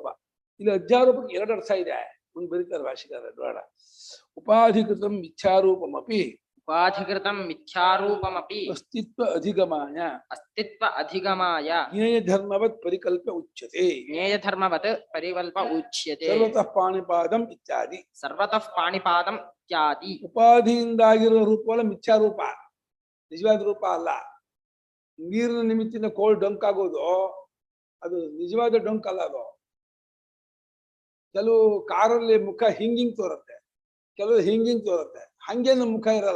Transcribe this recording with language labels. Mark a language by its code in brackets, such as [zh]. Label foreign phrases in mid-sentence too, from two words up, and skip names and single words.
[kn] ಇಲ್ಲಿ ಅಧ್ಯಾರೋಪಕ್ಕೆ ಎರಡು ಅರ್ಥ ಇದೆ, ಮುಂದೆ ಬರೀತಾರೆ ಭಾಷಿಕಾರ ಬೇಡ. [sa] ಉಪಾಧಿಕೃತಂ ಮಿಥ್ಯಾರೂಪಮಪಿ ಉಪಾಧಿಕೃತಂ ಮಿಥ್ಯಾರೂಪಮಪಿ ಅಸ್ತಿತ್ವ ಅಧಿಗಮಾಯ ಜ್ಞೇಯ ಧರ್ಮವತ್ ಪರಿಕಲ್ಪ್ಯ ಉಚ್ಯತೆ. ಜ್ಞೇಯ ಧರ್ಮವತ್ ಪರಿಕಲ್ಪ ಉಚ್ಯತೆ. ಸರ್ವತಃ ಪಾಣಿಪಾದಂ ಇತ್ಯಾದಿ. ಸರ್ವತಃ ಪಾಣಿಪಾದಂ ಇತ್ಯಾದಿ. [kn] ಉಪಾಧಿಯಿಂದಾಗಿರುವ ರೂಪವಲ್ಲ ಮಿಥ್ಯಾರೂಪ, ನಿಜವಾದ ರೂಪ ಅಲ್ಲ. ನೀರಿನ ನಿಮಿತ್ತಿನ ಕೋಲ್ ಡೊಂಕ್ ಆಗೋದು ಅದು ನಿಜವಾದ ಡೊಂಕ್ ಅಲ್ಲ. ಅದು ಕೆಲವು ಕಾರಲ್ಲಿ ಮುಖ ಹಿಂಗಿಂಗ್ ತೋರುತ್ತೆ, ಕೆಲವು ಹಿಂಗಿಂಗ್ ತೋರುತ್ತೆ, ಹಂಗೇನು ಮುಖ ಇರಲ್ಲ.